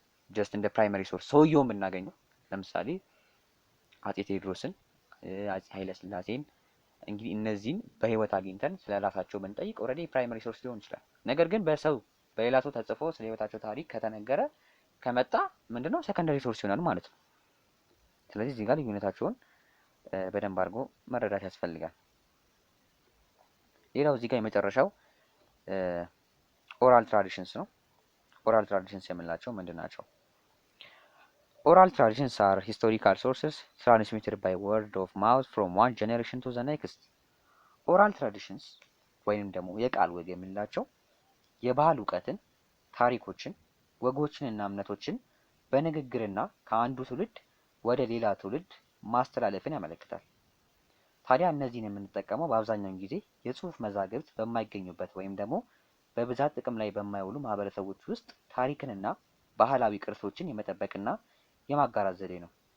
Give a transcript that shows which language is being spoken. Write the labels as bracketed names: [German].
[Amharic] ጀስት እንደ ፕራይመሪ ሶርስ ሰውየውን ብናገኘው፣ ለምሳሌ አጼ ቴዎድሮስን፣ አጼ ኃይለ ሥላሴን እንግዲህ እነዚህን በህይወት አግኝተን ስለ ራሳቸው ብንጠይቅ ኦልሬዲ ፕራይመሪ ሶርስ ሊሆን ይችላል። ነገር ግን በሌላ ሰው ተጽፎ ስለ ህይወታቸው ታሪክ ከተነገረ ከመጣ ምንድነው? ሰከንደሪ ሶርስ ይሆናል ማለት ነው። ስለዚህ እዚህ ጋር ልዩነታቸውን በደንብ አድርጎ መረዳት ያስፈልጋል። ሌላው እዚህ ጋር የመጨረሻው ኦራል ትራዲሽንስ ነው። ኦራል ትራዲሽንስ የምንላቸው ምንድን ናቸው? [English] Oral traditions are historical sources transmitted by word of mouth from one generation to the next. [Amharic] ኦራል ትራዲሽንስ ወይንም ደግሞ የቃል ወግ የምንላቸው የባህል እውቀትን፣ ታሪኮችን፣ ወጎችንና እምነቶችን በንግግርና ከአንዱ ትውልድ ወደ ሌላ ትውልድ ማስተላለፍን ያመለክታል። ታዲያ እነዚህን የምንጠቀመው በአብዛኛውን ጊዜ የጽሁፍ መዛግብት በማይገኙበት ወይም ደግሞ በብዛት ጥቅም ላይ በማይውሉ ማህበረሰቦች ውስጥ ታሪክንና ባህላዊ ቅርሶችን የመጠበቅና የማጋራት ዘዴ ነው።